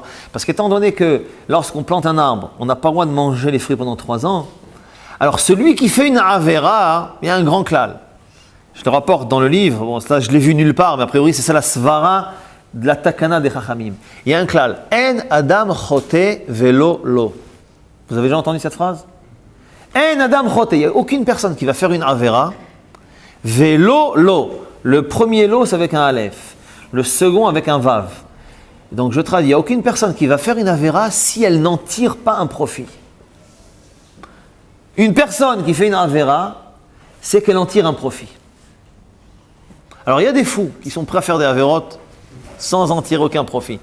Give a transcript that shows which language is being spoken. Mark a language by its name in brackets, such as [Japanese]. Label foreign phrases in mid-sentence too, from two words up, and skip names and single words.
[French] Parce qu'étant donné que lorsqu'on plante un arbre, on n'a pas le droit de manger les fruits pendant 3 ans, alors celui qui fait une avera, il y a un grand klal. Je le rapporte dans le livre, bon, ça je l'ai vu nulle part, mais a priori c'est ça la svara de la takana des chachamim. Il y a un klal. [Hebrew] אין אדם חוטא ולא לו. [French] Vous avez déjà entendu cette phrase? [Hebrew] אין אדם חוטא. [French] Il n'y a aucune personne qui va faire une avera. [Hebrew] ולא לו. [French] Le premier lo c'est avec un aleph. Le second avec un vav. Donc je traduis. Il n'y a aucune personne qui va faire une avera si elle n'en tire pas un profit. Une personne qui fait une avera, c'est qu'elle en tire un profit. Alors il y a des fous qui sont prêts à faire des avérotes sans en tirer aucun profit.